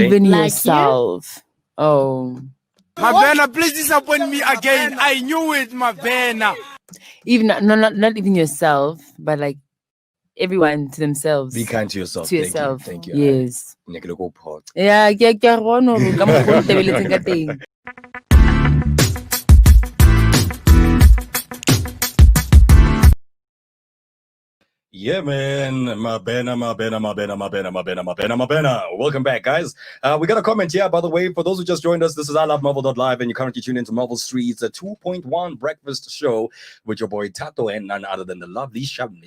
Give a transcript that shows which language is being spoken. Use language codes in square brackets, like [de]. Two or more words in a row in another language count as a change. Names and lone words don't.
[en] Even Like you? yourself. Oh. Mavena, please disappoint me again. I knew it, Mavena. Even not even yourself, but like everyone to themselves. Be kind to yourself. To yourself. Thank you. Yes. Thank you. Yeah, [st] ke a bona hore ka mokgwa o tebeletseng ka teng. [en] Yeah, man. Mabena. Welcome back, guys. We got a comment here, by the way. For those who just joined us, this is ilovemarvel.live, and you're currently tuned into Marvel Streets, a 2.1 breakfast show with your boy Thato and none other than the lovely Shabni.